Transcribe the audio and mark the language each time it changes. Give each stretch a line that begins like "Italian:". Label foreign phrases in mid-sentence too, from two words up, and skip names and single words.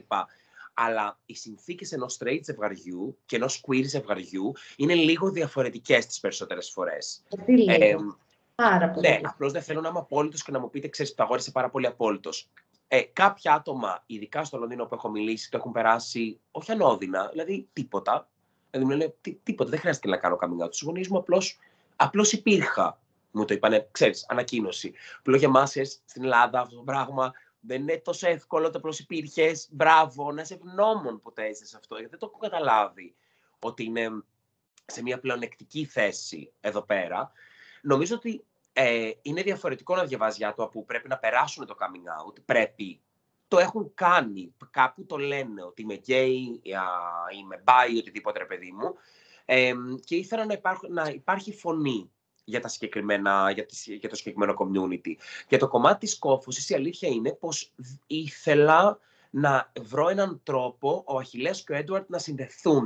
Greek: Αλλά οι συνθήκες ενός straight ζευγαριού και ενός queer ζευγαριού είναι λίγο διαφορετικές τις περισσότερες φορές. Πάρα πολύ. Ναι, απλώς δεν θέλω να είμαι απόλυτος και να μου πείτε, ξέρεις, Πυθαγόρη, είσαι πάρα πολύ απόλυτος. Κάποια άτομα, ειδικά στο Λονδίνο που έχω μιλήσει, το έχουν περάσει όχι ανώδυνα, δηλαδή τίποτα. Δηλαδή μου λένε τίποτα, δεν χρειάζεται να κάνω
English: coming out.
Greek: Στους γονείς μου απλώς υπήρχα. Μου το είπανε, ξέρεις, ανακοίνωση. Απλώς για εμάς στην Ελλάδα αυτό το πράγμα δεν είναι τόσο εύκολο, το απλώς υπήρχες. Μπράβο, να είσαι ευγνώμων που το έζησες αυτό, γιατί δεν το έχω καταλάβει ότι είναι σε μια πλεονεκτική θέση εδώ πέρα. Νομίζω ότι είναι διαφορετικό να διαβάζει άτομα που πρέπει να περάσουν το
English: coming out.
Greek: Πρέπει. Το έχουν κάνει. Κάπου το λένε ότι είμαι gay, είμαι bi, οτιδήποτε, ρε παιδί μου. Και ήθελα να υπάρχει φωνή για το συγκεκριμένο community. Για το κομμάτι της κόφωσης, η αλήθεια είναι πως ήθελα να βρω έναν τρόπο ο Αχιλλέας και ο Έντουαρντ να συνδεθούν.